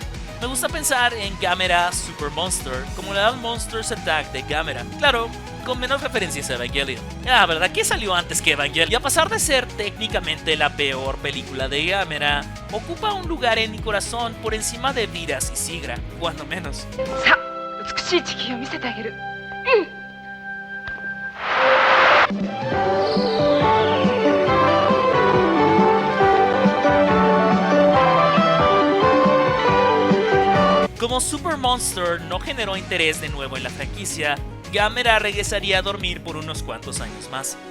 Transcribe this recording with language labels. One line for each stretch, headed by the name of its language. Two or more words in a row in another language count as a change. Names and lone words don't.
Spanish: Me gusta pensar en Gamera
English: Super Monster
Spanish: como la
English: Monsters Attack
Spanish: de Gamera. Claro, con menos referencias a Evangelion. ¿Verdad que salió antes que Evangelion? Y a pesar de ser técnicamente la peor película de Gamera, ocupa un lugar en mi corazón por encima de Viras y Sigra, cuando menos.
Japanese: さあ、美しい地球を見せてあげる。
Spanish: Como
English: Super Monster
Spanish: no generó interés de nuevo en la franquicia, Gamera regresaría a dormir por unos cuantos años más.